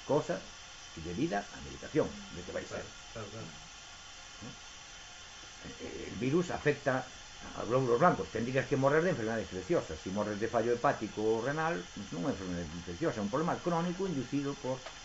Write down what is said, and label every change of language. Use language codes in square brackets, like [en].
[gl] Cosa que debida a medicación, de que vai ser. Claro. [es] El virus afecta a glóbulos blancos. Tendrías que morrer de enfermedades infecciosas. [gl] Si morres de fallo hepático o renal, non é unha enfermedade infecciosa, é un problema crónico inducido por...